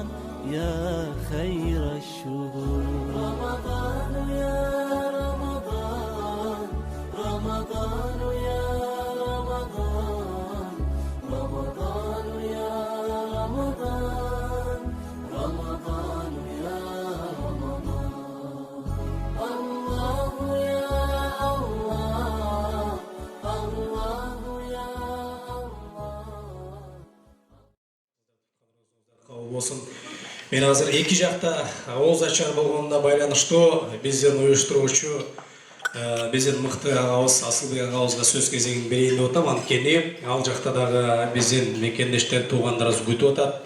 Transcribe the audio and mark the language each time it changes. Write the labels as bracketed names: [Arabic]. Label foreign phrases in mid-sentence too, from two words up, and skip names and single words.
[Arabic] يا خير الشهور رمضان يا رمضان رمضان يا رمضان رمضان يا رمضان رمضان يا رمضان الله يا الله الله يا [Kyrgyz] Кабыл болсун. Мен азыр эки жакта оозу ачар болгонуна байланыштуу биздин уюштуруучу биздин мыкты агабыз Асылбек агабызга сөз кезегин берейин деп атам. Анткени ал жакта дагы биздин мекендештер туугандарыбыз күтүп атат.